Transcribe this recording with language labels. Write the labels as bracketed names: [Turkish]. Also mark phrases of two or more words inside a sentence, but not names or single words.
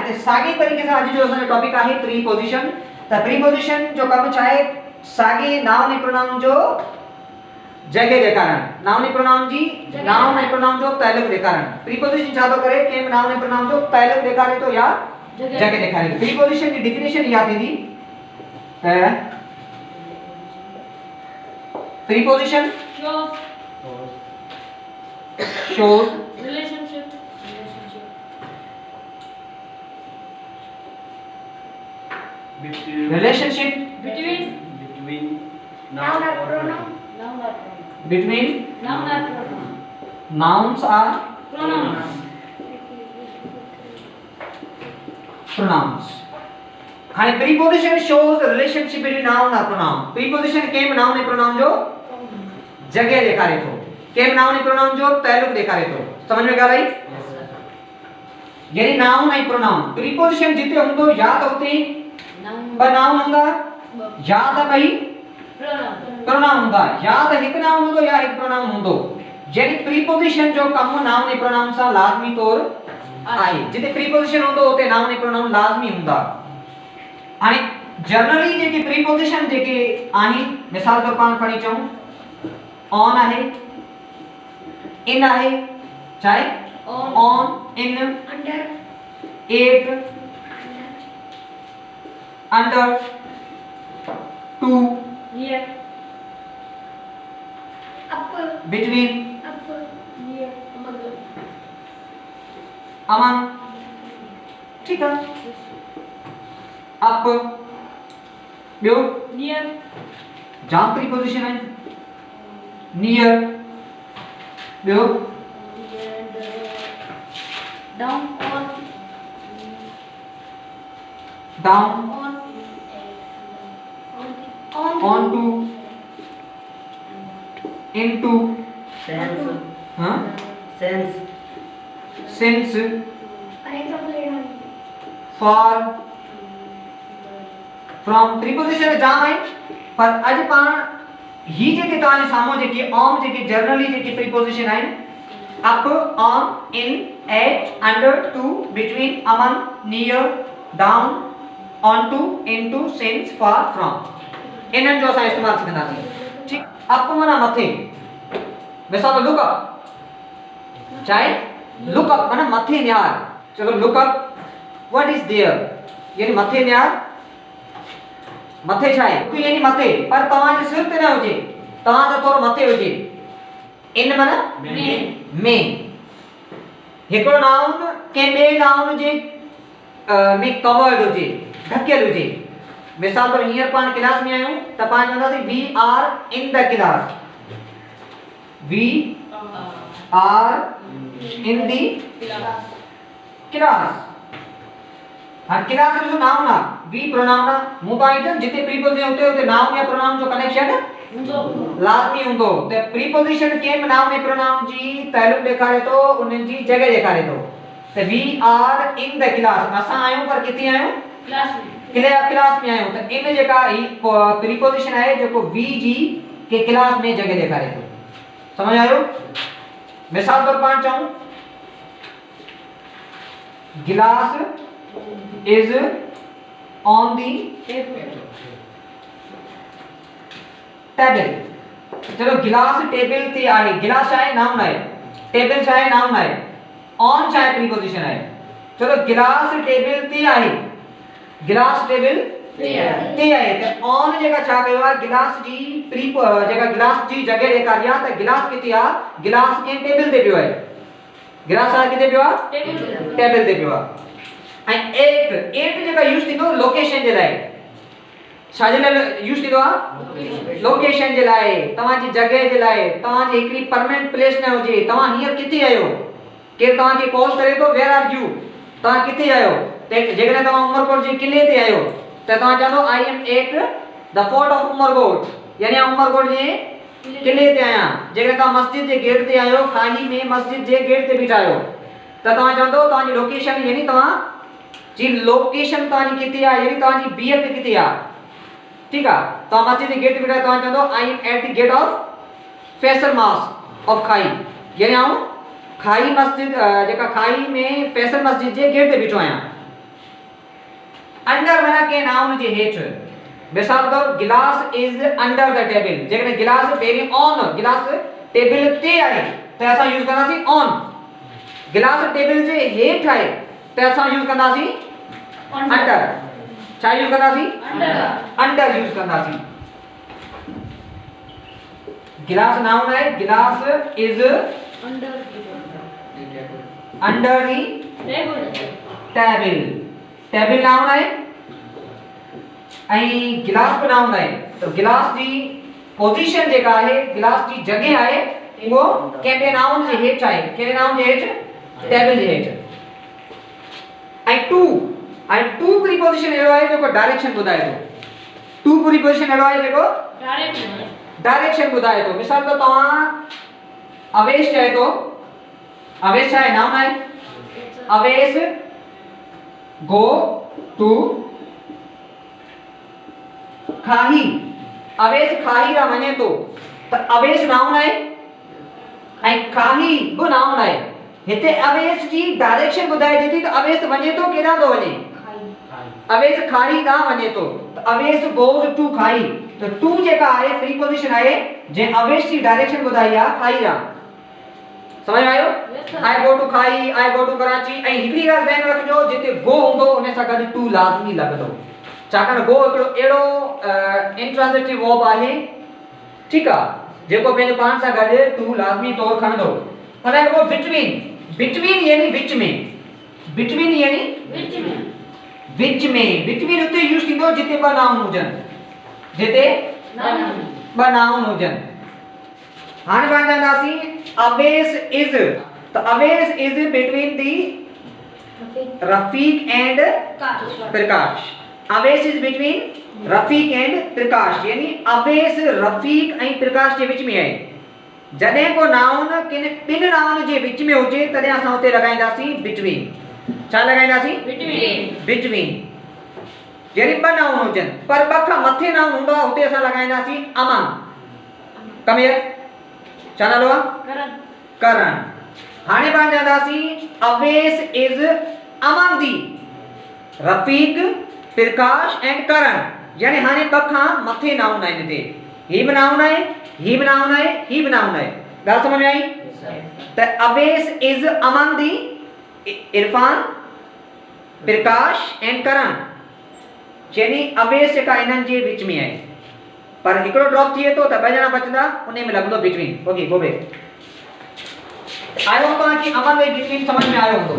[Sindhi] त साॻे तरीक़े सां अॼु जो असांजो टॉपिक आहे प्रीपोजिशन। त प्रीपोजिशन जो कम छा आहे, साॻे नाउन ऐं प्रोनाउन जो जगह ॾेखारणु, नाउन ऐं प्रोनाउन जी नाउन ऐं प्रोनाउन जो ताल्लुक ॾेखारणु। प्रीपोजिशन छा थो करे, कंहिं बि नाउन ऐं प्रोनाउन जो ताल्लुक ॾेखारे थो या जगह ॾेखारे थो। प्रीपोजिशन जी डेफिनेशन इहा थींदी त [English] प्रीपोजिशन shows relationship between noun and pronoun, between nouns or pronouns। हाणे प्रीपोजिशन shows the relationship between noun और pronoun। [Sindhi] प्रीपोजिशन के नाउन ऐं प्रोनाउन जो जगह ॾेखारे थो, के नाउन ऐं प्रोनाउन जो ताल्लुक ॾेखारे थो। समझ में ॻाल्हि आई? यानी नाउन ऐं प्रोनाउन, प्रीपोजिशन जिते हूंदो या त हुते ॿ नाउन हूंदा या त ॿई प्रोनाउन हूंदा, या त हिकु नाउन हूंदो या हिकु प्रोनाउन हूंदो। यानी प्रीपोजिशन जो कम नाउन ऐं प्रोनाउन सां लाज़मी तौर आहे। जिते प्रीपोजिशन हूंदो हुते नाउन ऐं प्रोनाउन लाज़मी हूंदा। हाणे जनरली जेके प्रीपोजिशन जेके आहिनि, मिसाल तौर पाण खणी चऊं ऑन आहे, इन आहे, चाहे [English] on, in, under, at, under, to, here, up, between, up, here, among. [Hindi] ठीक है, [Sindhi] अप, ॿियो नियर, जाम प्रीपोजिशन है, नियर, ॿियो डाउन, [English] on, on to, into, since, for, from. [Sindhi] प्रीपोजिशन जाम है, पर अॼु पाण ही जेके तव्हांजे साम्हूं जेके आम जेके जनरली जेके प्रीपोजिशन आहिनि, [English] up, on, in, at, under, to, between, among, near, down, on to, into, since, for, from, [Sindhi] इन्हनि जो असां इस्तेमालु सिखंदासीं। ठीक, अप माना मथे, मिसाल [English] look up, [Sindhi] चाहे [English] look up [Sindhi] माना मथे निहार। [English] चलो look up, what is there, [Sindhi] यानी मथे निहार, मथे छा आहे, कोई यानी मथे, पर तव्हांजे सिर ते न हुजे, तव्हां त थोरो मथे हुजे। इन माना में, हिकिड़ो नाउन के ॿिए नाउन जे में कवर्ड हुजे, ढकियल हुजे। मिसाल पर हींअर पाण क्लास में आहियूं त पाण चवंदासीं [English] we are in the class, we are in the class. [Sindhi] हां क्लास जो नाउन आ, वी प्रोनाउन आ, मूं पाण जिते प्रीपोजिशन होते होते नाउन या प्रोनाउन जो कनेक्शन लाज़मी हूंदो। त प्रीपोजिशन कंहिं बि नाउन ऐं प्रोनाउन जी ताल्लुक ॾेखारे थो, उन्हनि जी जॻह ॾेखारे थो। त [English] we are in the class, [Sindhi] असां आहियूं पर किथे आहियूं? क्लास में। क्लास में आहियूं। त इन जेका ही प्रीपोजिशन आहे जेको वी जी के क्लास में जॻह ॾेखारे थो। समझ आयो? मिसाल तौर पाण चऊं [English] glass is on the table. [Sindhi] चलो गिलास टेबल ते आहे, गिलास आहे नाउन आहे, टेबल आहे नाउन आहे, ऑन आहे प्रीपोजिशन आहे। चलो गिलास टेबल ते आहे, गिलास टेबल ते आहे त ऑन जेका छा कयो आहे गिलास जी जेका गिलास जी जॻह ॾेखारी आहे त गिलास किथे आहे, गिलास के टेबल ते पियो आहे, गिलास आहे किथे पियो आहे? टेबल ते पियो आहे। ऐं एट जेका यूज थींदो लोकेशन जे लाइ, छाजे लाइ यूज थींदो आहे? लोकेशन जे लाइ, तव्हांजी जॻह जे लाइ, तव्हांजी हिकिड़ी [English] permanent place [Sindhi] न हुजे, तव्हां हींअर किथे आहियो, केरु तव्हांखे कॉल करे थो [English] where are you, [Sindhi] तव्हां किथे आहियो, त जेकॾहिं तव्हां उमरकोट जे किले ते आहियो त तव्हां चवंदो [English] I am at the fort of Umarkot, [Sindhi] यानी उमरकोट जे किले ते आहियां। जेकॾहिं तव्हां मस्जिद जे गेट ते आहियो, खाली में मस्जिद जे गेट ते बीठा आहियो त तव्हां चवंदो तव्हांजी लोकेशन, यानी तव्हां जी लोकेशन तव्हांजी किथे आहे, यानी तव्हांजी बीहत किथे आहे। ठीकु आहे, तव्हां मस्जिद जे गेट ते बीठा तव्हां चवंदो [English] I am at the gate of Faisal mosque of Khai, [Sindhi] यानी आऊं खाई मस्जिद जेका खाई में फैसल मस्जिद जे गेट ते बीठो आहियां। अंडर माना के नाउन जे हेठि, मिसाल तौर [English] glass is under the table, [Sindhi] जेकॾहिं गिलास पहिरीं ऑन, गिलास टेबल ते आहे त असां यूज कंदासीं ऑन, गिलास टेबल जे हेठि आहे त असां यूज कंदासीं अंडर। छा यूज कंदासीं? अंडर यूज कंदासीं। गिलास नाउन है, [English] glass is under the table, [Sindhi] टेबल नाउन है ऐं गिलास भी नाउन है। तो गिलास जी पोजीशन जेका है, गिलास जी जगह है वो कंहिं नाउन जे हेठि आहे, कहिड़े नाउन जे हेठि? टेबल जे हेठि। ऐं टू प्रीपोजिशन एड़ो आहे जेको डायरेक्शन ॿुधाए थो, टू प्रीपोजिशन एड़ो आहे जेको डायरेक्शन ॿुधाए थो। मिसाल तो तव्हां अवेश चए थो, अवेश छा आहे? नाउन आहे। [English] Avesh go to Khahi, [Sindhi] अवेश खाही ॾांहुं वञे थो त अवेश नाउन आहे ऐं खाही बि नाउन आहे। हिते अवेश जी डायरेक्शन ॿुधाइजे थी त अवेश वञे थो केॾां थो वञे? अवेश खाई ॾांहुं वञे थो त [English] Avesh goes to Khai. [Sindhi] त टू जेका आहे प्रीपोजिशन आहे जंहिं अवेश जी डायरेक्शन ॿुधाई आहे खाई ॾांहुं। समझ में आयो? [English] I go to Khai, I go to Karachi. [Sindhi] ऐं हिकिड़ी ॻाल्हि ध्यानु रखिजो, जिते गो हूंदो उन सां गॾु टू लाज़मी लॻंदो, छाकाणि गो हिकिड़ो अहिड़ो [English] intransitive verb [Sindhi] आहे, ठीकु आहे, जेको पंहिंजे पाण सां गॾु टू लाज़मी तौरु खणंदो। पर हिकिड़ो बिटवीन, बिटवीन यानी विच में, बिटवीन यानी विच में, बिटवीन उते यूज थींदो जिते ॿ नाउन हुजनि, जिते ॿ नाउन हुजनि। हाणे पाण चवंदासीं [English] Avesh is, [Sindhi] त [English] Avesh is between the Rafiq and Prakash. Avesh is between Rafiq and Prakash, [Sindhi] यानी अवेश रफीक ऐं प्रकाश जे विच में आहे। जॾहिं को नाउन किन ॿिनि नाउन जे विच में हुजे तॾहिं असां उते लॻाईंदासीं बिटवीन। छा लॻाईंदासीं? बिटवीन। यानी ॿ नाउन हुजनि पर ॿ खां मथे नाउन हूंदा हुते असां लॻाईंदासीं अमन। [English] come here, [Sindhi] छा नालो आहे? करण। हाणे पाण चवंदासीं [English] Avesh is among the Rafiq Prakash and Karan, [Sindhi] यानी हाणे ॿ खां मथे नाउन आहिनि हिते, ही बि नाउन आहे, ही बि नाउन आहे, ही बि नाउन आहे। ॻाल्हि समझ में आई? त [English] Avesh is among the Irfan Prakash and Karan, [Sindhi] यानी अवेश जेका इन्हनि जे विच में आहे, पर हिकिड़ो ड्रॉप थिए थो त ॿ ॼणा बचंदा, उन में लॻंदो बिटवीन। [English] okay go back. [Sindhi] आयो तव्हांखे अमन ऐं बिटवीन समझ में आयो हूंदो।